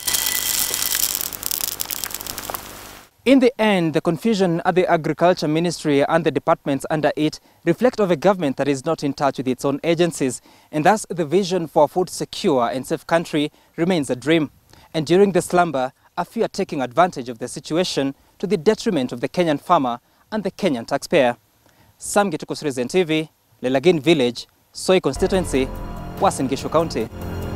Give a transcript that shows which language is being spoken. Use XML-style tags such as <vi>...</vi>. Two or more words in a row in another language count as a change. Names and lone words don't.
<en>In the end, the confusion at the Agriculture Ministry and the departments under it reflect of a government that is not in touch with its own agencies, and thus the vision for a food secure and safe country remains a dream. And during the slumber, a few are taking advantage of the situation to the detriment of the Kenyan farmer and the Kenyan taxpayer. Sam Gituku, TV, Lelagin Village, Soi Constituency, Uasin Gishu County.</en>